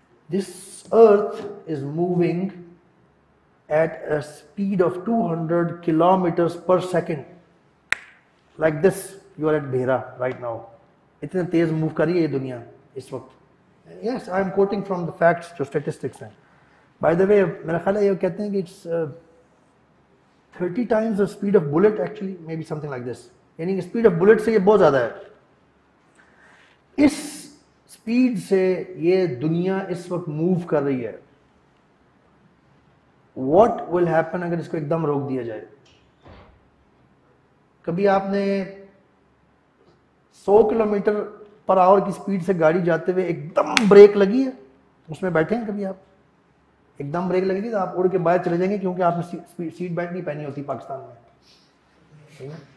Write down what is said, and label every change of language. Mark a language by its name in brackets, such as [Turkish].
[English] This earth is moving at a speed of 200 kilometers per second. Like this, you are at Behra right now. [Urdu] اتنے تیز move کر رہی ہے یہ دنیا اس وقت. [English] Yes, I am quoting from the facts, [Urdu] جو statistics ہیں. [English] By the way, [Urdu] میرا خیال ہے یہ کہتے ہیں کہ [English] it's 30 times the speed of bullet actually, maybe something like this. [Urdu] یعنی کہ speed of bullet سے یہ بہت زیادہ ہے. اس سپیڈ سے یہ دنیا اس وقت موو کر رہی ہے. [English] What will happen [Urdu] اگر اس کو ایک دم روک دیا جائے؟ کبھی آپ نے 100 کلومیٹر پر آور کی سپیڈ سے گاڑی جاتے ہوئے ایک دم بریک لگی ہے, اس میں بیٹھے ہیں کبھی آپ؟ ایک دم بریک لگے گی تو آپ اڑ کے باہر چلے جائیں گے, کیونکہ آپ نے سیٹ بیلٹ نہیں پہنی ہوتی پاکستان میں.